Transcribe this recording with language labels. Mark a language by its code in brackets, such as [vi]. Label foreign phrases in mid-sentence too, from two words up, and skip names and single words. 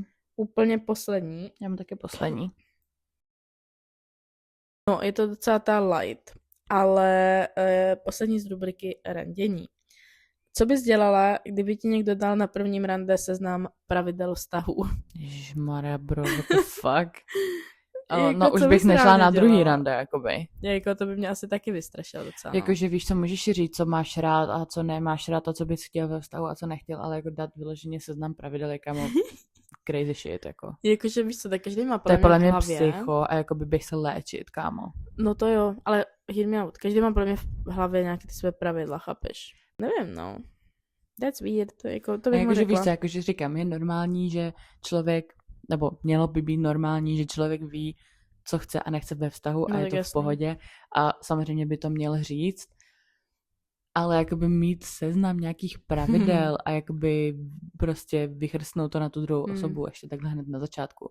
[cs] Úplně poslední. Já mám taky poslední. No, je to docela ta light, ale poslední z rubriky randění. Co bys dělala, kdyby ti někdo dal na prvním rande seznam pravidel vztahu? Ježišmarja, [en] bro, what the fuck? [cs] Jako, no už bych nešla na druhý rande, jakoby. Jako to by mě asi taky vystrašilo docela. Jakože víš, co můžeš říct, co máš rád a co nemáš rád a co bys chtěl ve vztahu a co nechtěl, ale jako dát vyloženě seznam pravidel, jakámo [en] crazy shit, [cs] jako. Jakože víš co, tak každý má to je podle mě hlavě. psycho a jakoby bych se léčit, kámo. No to jo, ale [en] hear me out. [cs] Každý má podle mě v hlavě nějaké ty své pravidla, chápeš? Nevím, no. [en] That's weird, to, [cs] jako, to bych mu řekla. Víš co, jakože říkám, je normální, že člověk, nebo mělo by být normální, že člověk ví, co chce a nechce ve vztahu a je to v pohodě a samozřejmě by to měl říct, ale jakoby mít seznam nějakých pravidel a jakoby prostě vychrstnout to na tu druhou osobu ještě takhle hned na začátku.